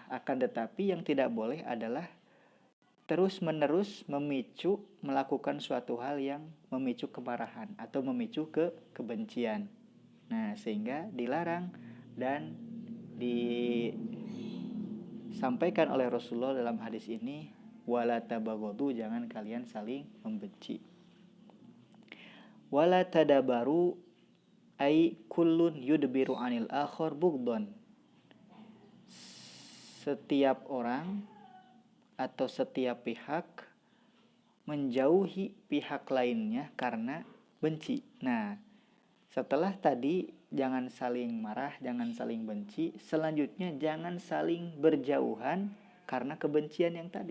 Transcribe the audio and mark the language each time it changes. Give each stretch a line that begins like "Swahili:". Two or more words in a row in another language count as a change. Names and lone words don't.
Indonesian: Akan tetapi yang tidak boleh adalah terus-menerus memicu melakukan suatu hal yang memicu kemarahan atau memicu kebencian. Nah, sehingga dilarang dan disampaikan oleh Rasulullah dalam hadis ini,
Arabic: ولا تباغضوا,
Indonesian: jangan kalian saling membenci.
Arabic: ولا تدابروا أي كل يدبر عن الآخر بغضا.
Indonesian: Setiap orang atau setiap pihak menjauhi pihak lainnya karena benci. Nah, setelah tadi jangan saling marah, jangan saling benci, selanjutnya jangan saling berjauhan karena kebencian yang tadi.